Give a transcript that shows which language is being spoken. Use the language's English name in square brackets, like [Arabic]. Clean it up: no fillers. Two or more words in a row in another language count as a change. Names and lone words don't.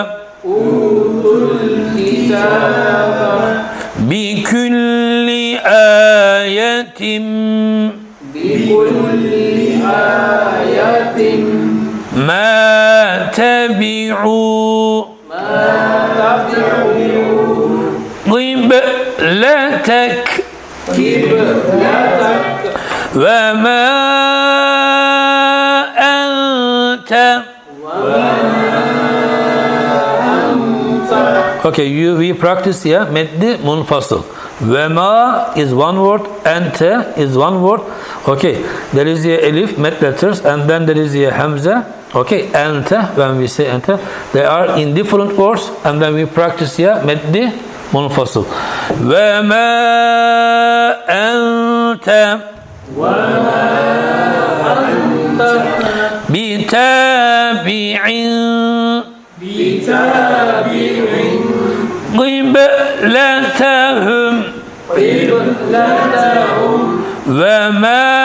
[Arabic] بكل آية ما تبعوا قبلتك وما أنت. [English] Okay, we practice here [Arabic] مد منفصل. [English] Vema is one word, ante is one word. Okay, there is a elif, med letters, and then there is a hamza. Okay, ante, when we say ante, they are in different words, and then we practice here [Arabic] مد منفصل. وما أنت بتابعين قبلتهم وما